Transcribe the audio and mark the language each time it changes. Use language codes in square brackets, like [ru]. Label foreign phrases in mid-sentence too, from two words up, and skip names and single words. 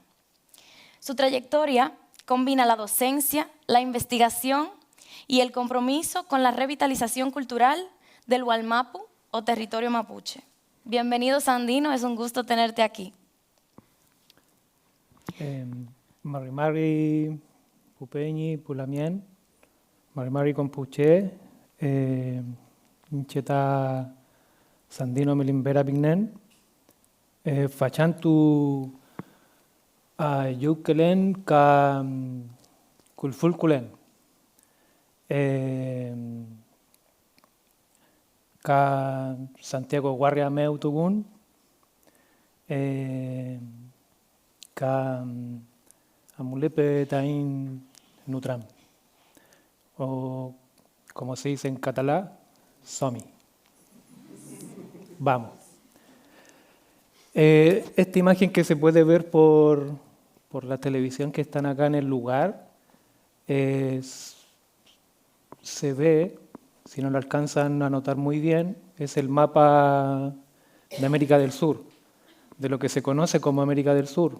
[es] Su trayectoria combina la docencia, la investigación y el compromiso con la revitalización cultural del Wallmapu o territorio mapuche. Bienvenido, Sandino, es un gusto tenerte aquí. [arn] Marimari Pupeñi Pulamien, Marimari Compuche, Incheta Sandino Melín Vera Pignen, Fachantu Yukelen Ka Kulfulkulen. Ka Santiago Guarria Meutugun, ka Amulepe Tain Nutram, [es] o como se dice en catalán, Somi. Vamos. Esta imagen que se puede ver por la televisión que están acá en el lugar, se ve, si no lo alcanzan a notar muy bien, es el mapa de América del Sur, de lo que se conoce como América del Sur.